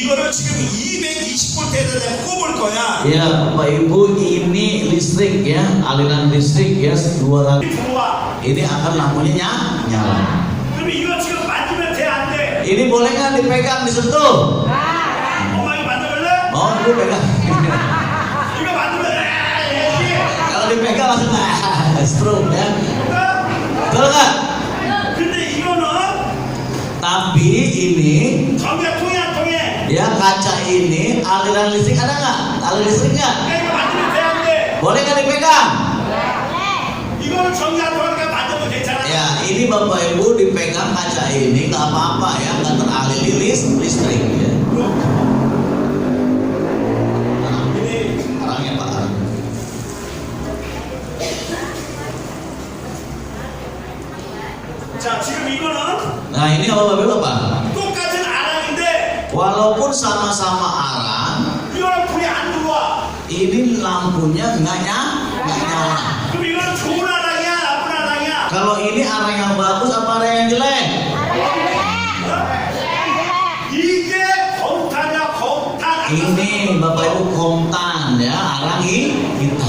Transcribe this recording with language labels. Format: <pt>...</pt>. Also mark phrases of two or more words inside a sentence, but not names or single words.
<ko>지금 220볼트에다 내가 꼽을 거야.</ko> <id>Ya, Bapak Ibu, ini listrik ya, aliran listrik ya 200.</id> <ko>들어와.</ko> <id>Ini akan lampunya nyala.</id> <ko>그럼 이거 지금 만지면 돼, 안 돼?</ko> <id>Ini boleh nggak dipegang, disentuh?</id> <ko>엄마 이거 만져볼래?</ko> <id>Oh, ini pegang.</id> <ko>이거 만지면 돼.</ko> <id>Kalau dipegang langsung stroke ya. Betul nggak?</id> <ko>근데 이거는</ko> <id>Tapi ini</id> <ko>전기가 통해 안 통해?</ko> <id>ya kaca ini aliran listrik ada nggak? Aliran listrik nggak?</id> <ko>야, 이거 만지면 돼, 안 돼?</ko> <id>Boleh nggak dipegang?</id> <ko>이거는 전기 안 통하니까 만져도 괜찮아.</ko> <id>Ya, ini Bapak Ibu dipegang kaca ini nggak apa-apa ya, nggak teraliri listrik ya. ini Arangnya Pak, arang.</id> <ko>자, 지금 이거는</ko> <id>Nah ini apa Bapak Ibu apa?</id> <ko>똑같은 아랑인데</ko> <id>Walaupun sama-sama arang,</id> <ko>이거는 불이 안 들어와.</ko> <id>ini lampunya nggak nyala.</id> <ko>그럼 이거는 좋은 아랑이야, 나쁜 아랑이야?</ko> <id>Kalau ini arang yang bagus apa arang yang jelek?</id> <ko>이게 검탄이야, 검탄.</ko> <id>Ini Bapak Ibu kontan ya, arang hitam.</id>